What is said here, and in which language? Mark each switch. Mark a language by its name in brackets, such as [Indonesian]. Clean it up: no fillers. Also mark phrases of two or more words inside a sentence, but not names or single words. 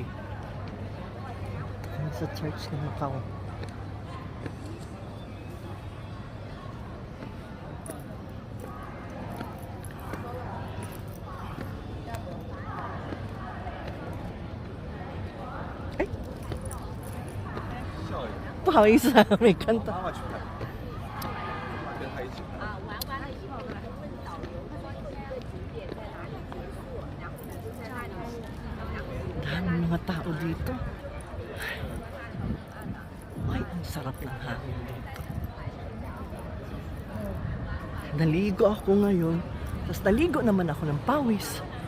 [Filipino] Kami sa church ng Macau. Ay! [Chinese] 不好意思啊，没看到。妈妈去看，跟他一起看。玩完了以后，我们问导游，他说你现在的景点在哪里结束，然后呢就在那里。 [Filipino] Daming mga tao dito. Ay, ang sarap ng hangin dito. Naligo ako ngayon. Tapos naligo naman ako ng pawis.